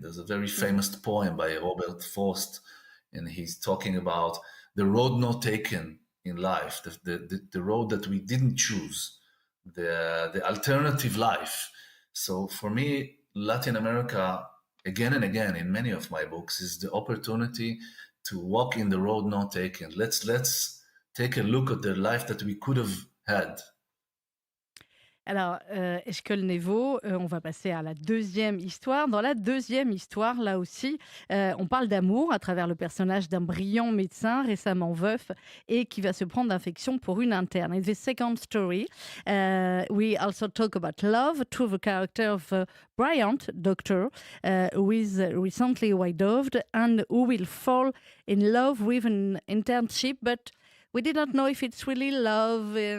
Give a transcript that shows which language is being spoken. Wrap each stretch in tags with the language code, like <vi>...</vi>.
<en>There's a very famous poem by Robert Frost, and he's talking about the road not taken in life, the road that we didn't choose, the alternative life. So for me, Latin America, again and again in many of my books, is the opportunity to walk in the road not taken. Let's take a look at the life that we could have had.</en> <fr>Alors, Eshkol Nevo, on va passer à la deuxième histoire. Dans la deuxième histoire, là aussi, on parle d'amour à travers le personnage d'un brillant médecin récemment veuf et qui va se prendre d'infection pour une interne.</fr> <en>In the second story, we also talk about love through the character of a brilliant doctor who is recently widowed and who will fall in love with an internship, but we did not know if it's really love.</en>